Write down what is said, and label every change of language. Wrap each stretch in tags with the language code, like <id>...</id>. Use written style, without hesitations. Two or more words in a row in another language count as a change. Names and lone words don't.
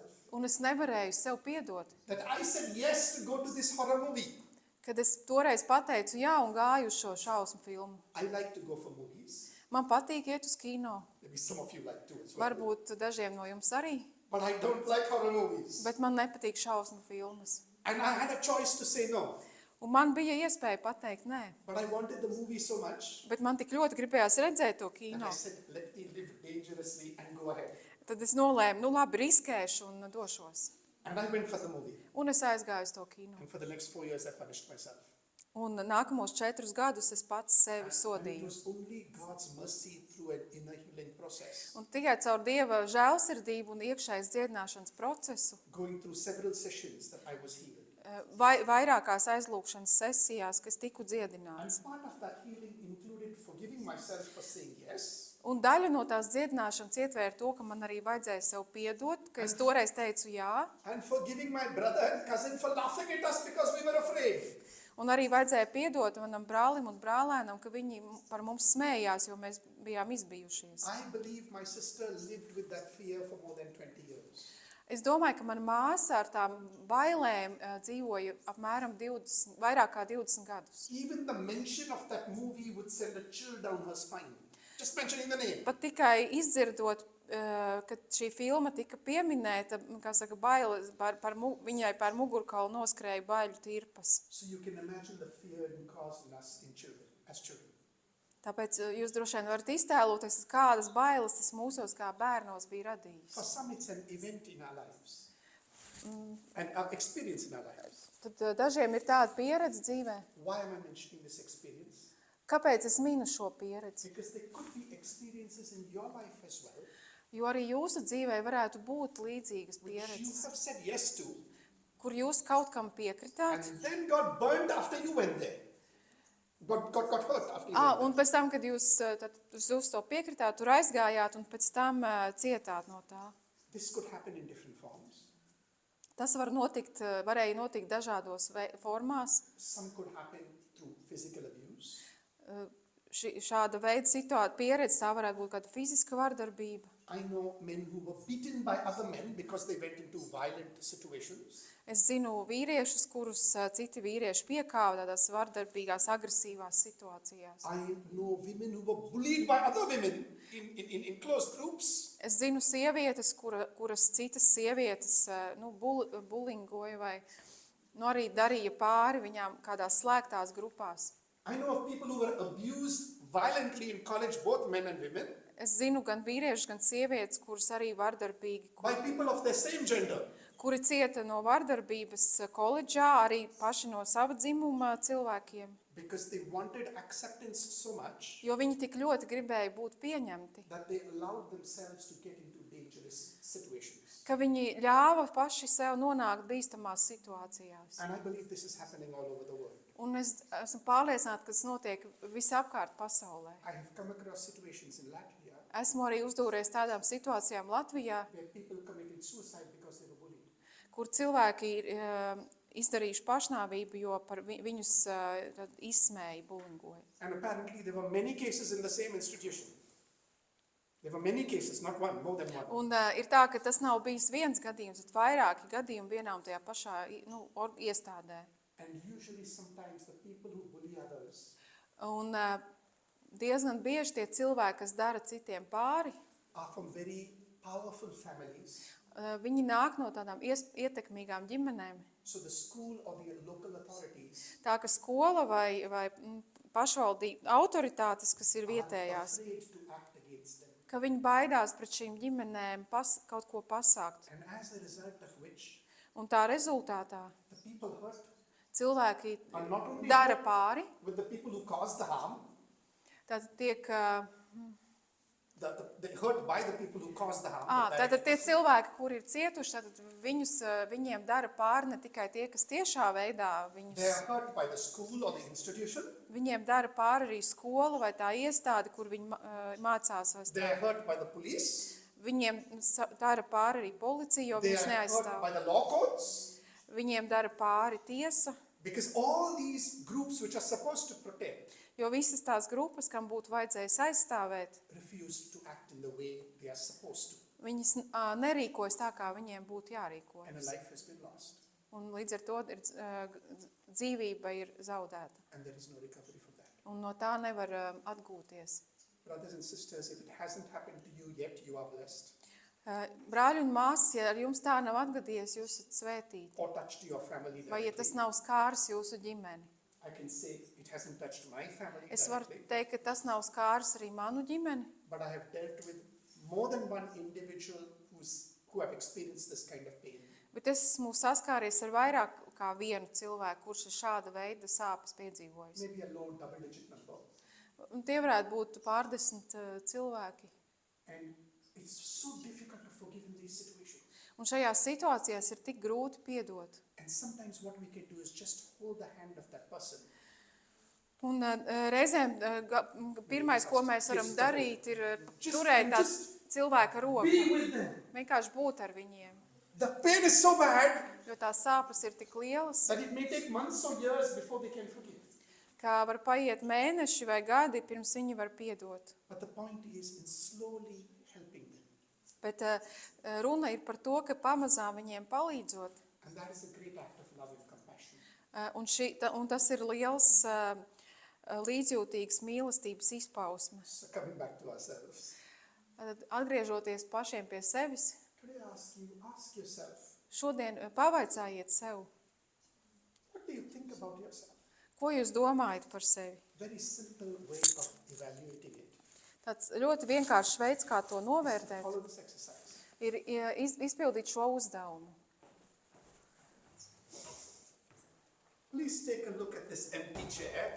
<lv>Un es nevarēju sev piedot,</lv> <en>that I said yes to go to this horror movie.</en> <lv>kad es toreiz pateicu jā un gāju uz šo šausmu filmu.</lv> <en>I like to go for movies.</en> <lv>Man patīk iet uz kino.</lv> <en>Maybe some of you like to as well.</en> <lv>Varbūt dažiem no jums arī,</lv> <en>But I don't like horror movies.</en> <lv>bet man nepatīk šausmu filmas.</lv> <en>And I had a choice to say no.</en> <lv>Un man bija iespēja pateikt nē,</lv> <en>But I wanted the movie so much</en> <lv>bet man tik ļoti gribējās redzēt to</lv> <en>that</en> <lv>kino.</lv> <en>I said, let me live dangerously and go ahead.</en> <lv>Tad es nolēmu, labi, riskēšu un došos.</lv> <en>And I went for the movie.</en> <lv>Un es aizgāju uz to kino.</lv> <en>And for the next 4 years, I punished myself.</en> <lv>Un nākamos 4 gadus es pats sevi</lv> <en>And it</en> <lv>sodīju.</lv> <en>was only God's mercy through an inner healing process.</en> <lv>Un tikai caur Dieva žēlsirdību un iekšējas dziedināšanas procesu,</lv> <en>Going through several sessions that I was healed.</en> <lv>vairākās aizlūgšanas sesijās, kas tiku</lv> <en>And</en> <lv>dziedināts.</lv> <en>part of that healing included forgiving myself for saying yes.</en> <lv>Un daļa no tās dziedināšanas ietvēra to, ka man arī vajadzēja sev piedot, ka es toreiz teicu jā,</lv> <en>And forgiving my brother and cousin for laughing at us because we were afraid.</en> <lv>un arī vajadzēja piedot manam brālim un brālēnam, ka viņi par mums smējās, jo mēs bijām izbijušies.</lv> <en>I believe my sister lived with that fear for more than 20 years. Es domāju, ka mana māsa ar tām bailēm dzīvoja apmēram vairāk kā 20 gadus. Even the mention of that movie would send a chill down her spine. Just mentioning the name.</en> <lv>Pat tikai izdzirdot, kad šī filma tika pieminēta, kā saka, bailes, viņai par mugurkaulu noskrēja baiļu tirpas.</lv> <en>So you can imagine the fear it caused in us as children.</en> <lv>Tāpēc jūs droši vien varat iztēloties, kādas bailes tas mūsos kā bērnos bija radījis.</lv> <en>For some, it's an event in our lives. An experience in our lives.</en> <lv>Tad dažiem ir tāda pieredze dzīvē.</lv> <en>Why am I mentioning this experience?</en> <lv>Kāpēc es minu šo pieredzi?</lv> <en>Because there could be experiences in your life as well,</en> <lv>Jo arī jūsu dzīvē varētu būt līdzīgas</lv> <en>which you</en> <lv>pieredzes,</lv> <en>have said yes to,</en> <lv>kur jūs kaut kam piekritāt.</lv> <en>and then got burned after you went there. Got hurt after you went</en> <lv>Un pēc tam, kad jūs to piekritāt, tur aizgājāt un pēc tam cietāt no tā.</lv> <en>there. This could happen in different forms.</en> <lv>Tas varēja notikt dažādos formās.</lv> <en>Some could happen through physical abuse.</en> <lv>Šāda veida pieredze, tā varētu būt kāda fiziska vardarbība.</lv> <en>I know men who were beaten by other men because they went into violent situations.</en> <lv>Es zinu vīriešus, kurus citi vīrieši piekāva tādās vardarbīgās, agresīvās situācijās.</lv> <en>I know women who were bullied by other women in closed groups.</en> <lv>Es zinu sievietes, kuras citas sievietes bulingoja vai arī darīja pāri viņām kādās slēgtās grupās.</lv> <en>I know of people who were abused violently in college, both men and women,</en> <lv>Es zinu gan vīriešus, gan sievietes, kuras arī vardarbīgi,</lv> <en>by people of their same gender.</en> <lv>kuri cieta no vardarbības koledžā, arī paši no sava dzimuma cilvēkiem,</lv> <en>because they wanted acceptance so much</en> <lv>jo viņi tik ļoti gribēja būt pieņemti,</lv> <en>that they allowed themselves to get into dangerous situations.</en> <lv>ka viņi ļāva paši sev nonākt bīstamās situācijās.</lv> <en>And I believe this is happening all over the world.</en> <lv>Un es esmu pārliecināta, ka tas notiek visapkārt pasaulē.</lv> <en>I have come across situations in Latvia</en> <lv>Esmu arī uzdūries tādām situācijām Latvijā,</lv> <en>where people committed suicide because they were bullied.</en> <lv>kur cilvēki ir izdarījuši pašnāvību, jo par viņus tad izsmēja, bulingoja.</lv> <en>And apparently there were many cases in the same institution. There were many cases, not one, more than one.</en> <lv>Un ir tā, ka tas nav bijis viens gadījums, bet vairāki gadījumi vienā un tajā pašā iestādē.</lv> <en>And usually sometimes the people who bully others</en> <lv>Un diezgan bieži tie cilvēki, kas dara citiem pāri,</lv> <en>are from very powerful families.</en> <lv>viņi nāk no tādām ietekmīgām ģimenēm.</lv> <en>So the school or the local authorities</en> <lv>Tā, ka skola vai pašvaldība autoritātes, kas ir</lv> <en>are</en> <lv>vietējās,</lv> <en>afraid to act against them.</en> <lv>ka viņi baidās pret šīm ģimenēm kaut ko pasākt.</lv> <en>And as a result of which,</en> <lv>Un tā rezultātā</lv> <en>the people hurt</en> <lv>cilvēki</lv> <en>are not only</en> <lv>dara</lv> <en>hurt</en> <lv>pāri,</lv> <en>with the people who caused the harm,</en> <lv>tad tiek,</lv> <en>they hurt by the people who caused the harm. the</en> <lv>tātad tie</lv> <en>direct</en> <lv>cilvēki, kuri ir cietuši, tad viņiem dara pāri ne tikai tie, kas tiešā veidā</lv> <en>They</en> <lv>viņus,</lv> <en>are hurt by the school or the institution.</en> <lv>viņiem dara pāri arī skola vai tā iestāde, kur viņi mācās vai</lv> <en>They are hurt by the police.</en> <lv>Viņiem dara pāri arī policija, jo</lv> <en>They</en> <lv>viņus</lv> <en>are hurt</en> <lv>neaizstāv.</lv> <en>by the law courts.</en> <lv>Viņiem dara pāri tiesa,</lv> <en>Because all these groups which are supposed to protect</en> <lv>jo visas tās grupas, kam būtu vajadzējis aizstāvēt,</lv> <en>refuse to act in the way they are supposed to.</en> <lv>viņas nerīkojas tā, kā viņiem būtu</lv> <en>And a</en> <lv>jārīkojas.</lv> <en>life has been lost.</en> <lv>Un līdz ar to dzīvība ir zaudēta.</lv> <en>And there is no recovery from that.</en> <lv>Un no tā nevar atgūties.</lv> <en>Brothers and sisters, if it hasn't happened to you yet, you are blessed.</en> <lv>Brāļi un māsas, ja ar jums tā nav atgadījies, jūs esat svētīti.</lv> <en>Or touched your family</en> <lv>Vai ja tas</lv> <en>directly.</en> <lv>nav skāris jūsu ģimeni.</lv> <en>I can say it hasn't touched my family</en> <lv>Es varu</lv> <en>directly,</en> <lv>teikt, ka tas nav skāris arī manu ģimeni,</lv> <en>but I have dealt with more than one individual who have experienced this kind of pain.</en> <lv>bet es esmu saskāries ar vairāk kā vienu cilvēku, kurš ir šāda veida sāpes piedzīvojis.</lv> <en>Maybe a low double-digit number.</en> <lv>Un tie varētu būt pārdesmit cilvēki.</lv> <en>And it's so difficult to forgive in these situations.</en> <lv>Un šajās situācijās ir tik grūti piedot.</lv> <en>And sometimes what we can do is just hold the hand of that person.</en> <lv>Un reizēm pirmais, ko mēs varam darīt, ir turēt tā cilvēka roku.</lv> <en>Be with them.</en> <lv>Vienkārši būt ar viņiem.</lv> <en>The pain is so bad</en> <lv>Jo tās sāpes ir tik lielas,</lv> <en>that it may take months or years before they can forgive.</en> <lv>kā var paiet mēneši vai gadi, pirms viņi var piedot.</lv> <en>But the point is in slowly helping them.</en> <lv>Bet runa ir par to, ka pamazām viņiem palīdzot.</lv> <en>And that is a great act of love and compassion.</en> <lv>Un tas ir liels līdzjūtīgs mīlestības izpausmes.</lv> <en>So coming back to ourselves.</en> <lv>Atgriežoties pašiem pie sevis,</lv> <en>Today ask yourself,</en> <lv>šodien pavaicājiet sev,</lv> <en>what do you think about yourself?</en> <lv>ko jūs domājat par sevi.</lv> <en>Very simple way of evaluating it.</en> <lv>Tāds ļoti vienkāršs veids, kā to novērtēt,</lv> <en>Follow this exercise.</en> <lv>ir izpildīt šo uzdevumu.</lv> <en>Please take a look at this empty chair.</en>